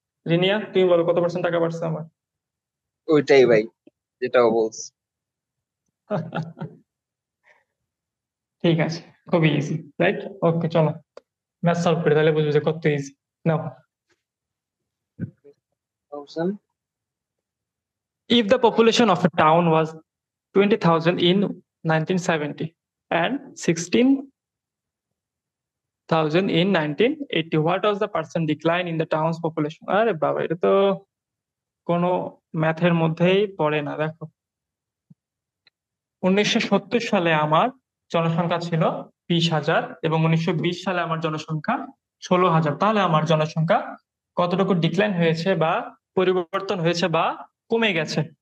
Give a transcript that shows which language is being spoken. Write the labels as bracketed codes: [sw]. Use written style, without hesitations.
[bn] রিনিয়া তুমি বলো কত পার্সেন্ট টাকা বাড়ছে আমার? ওইটাই ভাই, যেটাও বলছি। ঠিক আছে, খুবই ইজি, রাইট? ওকে, চলো ম্যাথ সলভ করি, তাহলে বুঝবে যে কত easy. Now, [en] Thousand. if the population of a town was 20,000 in 1970 and 16,000 in 1980, what was the percent decline in the town's population? [bn] আরে বাবা, এটা তো কোনো ম্যাথের মধ্যেই পড়ে না। দেখো, 1970 সালে আমার জনসংখ্যা ছিল 20,000 এবং 1920 সালে আমার জনসংখ্যা 16,000। তাহলে আমার জনসংখ্যা কতটুকু ডিক্লাইন হয়েছে বা পরিবর্তন হয়েছে বা কমে গেছে?